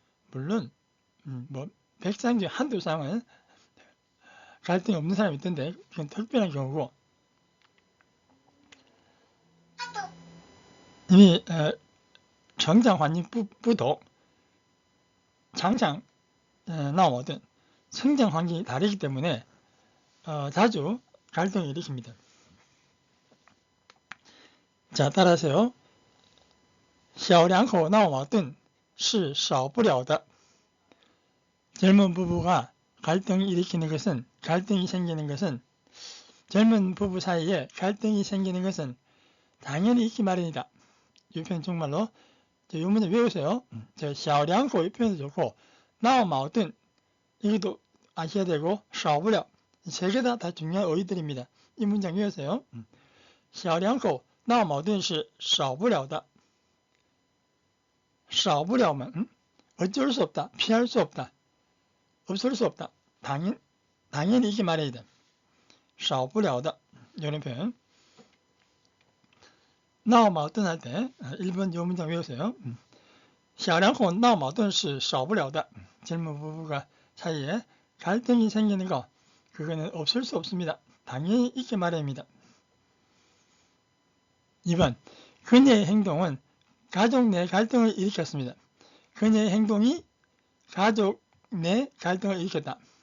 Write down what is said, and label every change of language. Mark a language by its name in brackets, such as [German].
[Korean] 물론 백상 중에 한두 쌍은 갈등이 없는 사람이 있던데 그건 특별한 경우고, 이미 [Chinese] 成长环境不同, [Korean] 장장 나오든 성장 환경이 다르기 때문에 자주 갈등을 일으킵니다. 자, 따라하세요. [Chinese] 小两口闹矛盾是少不了的. [Korean] 젊은 부부가 갈등이 생기는 것은 젊은 부부 사이에 갈등이 생기는 것은 당연히 있기 마련이다. 이 표현 정말로 이 문제 외우세요. 小两口 이 표현도 좋고 闹矛盾 이것도 아셔야 되고 少不了 세 개 다 중요한 어휘들입니다. 이 문장 외우세요. [Chinese] 小两口闹矛盾是少不了的. [Korean] 少不了면 어쩔 수 없다, 피할 수 없다, 없을 수 없다, 당연히 이게 말해야 돼. 少不了的 이런 표현. 闹矛盾할 때 1번 요 문장 외우세요. [Chinese] 小两口闹矛盾是少不了的. [Korean] 젊은 부부가 사이에 갈등이 생기는 거 그거는 없을 수 없습니다. 당연히 있게 마련입니다. 2번 그녀의 행동은 가족 내 갈등을 일으켰습니다. 그녀의 행동이 가족 내 갈등을 일으켰다.